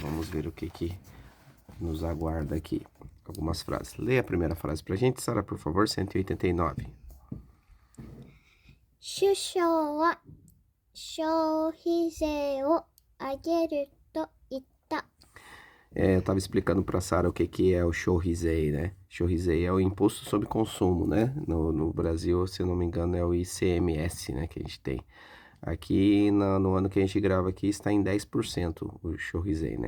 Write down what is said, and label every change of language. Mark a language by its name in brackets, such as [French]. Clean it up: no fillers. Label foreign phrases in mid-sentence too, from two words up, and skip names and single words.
[Portuguese] Vamos ver o que nos aguarda aqui. Algumas frases. Leia a primeira frase pra gente, Sara, por favor, 189. [Japanese] 首相は消費税を上げると言った。 [Portuguese] Eu estava explicando para Sara o que é o Shōhizei, né? Shōhizei é o imposto sobre consumo, né? No Brasil, se eu não me engano, é o ICMS, né? Que a gente tem. Aqui no ano que a gente grava aqui está em 10% o Shōhizei, né?